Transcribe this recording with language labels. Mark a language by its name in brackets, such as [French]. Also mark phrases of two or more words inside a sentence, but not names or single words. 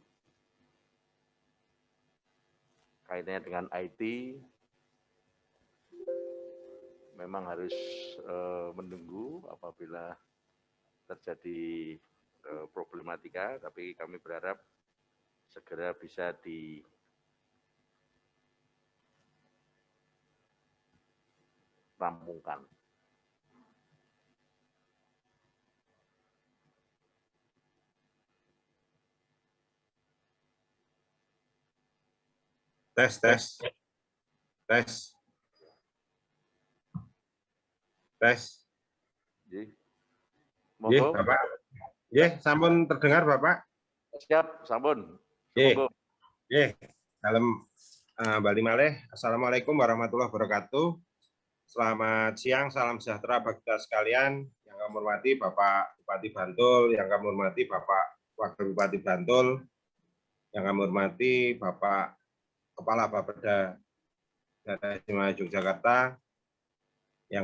[Indonesian] kaitannya dengan IT memang harus menunggu apabila terjadi problematika, tapi kami berharap segera bisa dirampungkan. Tes. Nggih, Bapak. Nggih, sampun terdengar, Bapak? Siap, sampun. [Javanese] Nggih, dalem bali malih. [Arabic] Assalamualaikum warahmatullahi wabarakatuh. [Indonesian] Selamat siang, salam sejahtera bagi kita sekalian. Yang kami hormati Bapak Bupati Bantul, yang kami hormati Bapak Wakil Bupati Bantul, yang kami hormati Bapak Kepala Bapeda Daerah Istimewa Yogyakarta, yang